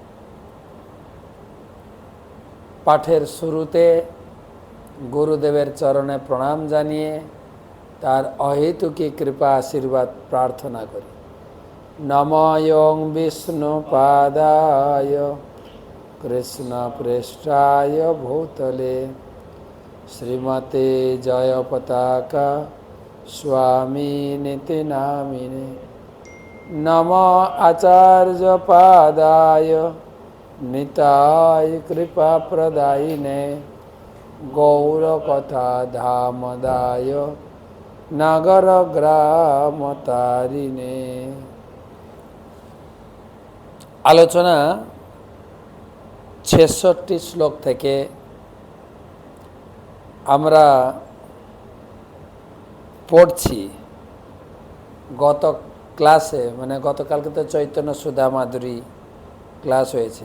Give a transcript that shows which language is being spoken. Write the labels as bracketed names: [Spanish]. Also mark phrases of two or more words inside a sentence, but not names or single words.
[Bangla] পাঠের শুরুতে গুরুদেবের চরণে প্রণাম জানিয়ে তার অহেতুকী কৃপা আশীর্বাদ প্রার্থনা করি। [Sanskrit] নমঃ বিষ্ণুপাদায় कृष्णपृष्ठाय भूतले श्रीमते जयपताका स्वामिनिति नामिने। नमो आचार्यपादाय निताय कृपाप्रदायिने गौरकथाधामदाय नगरग्रामतारिणे। [Bangla] আলোচনা ৬৬ শ্লোক থেকে আমরা পড়ছি। গত ক্লাসে মানে গতকালকে তো চৈতন্য সুধা মাধুরী ক্লাস হয়েছে।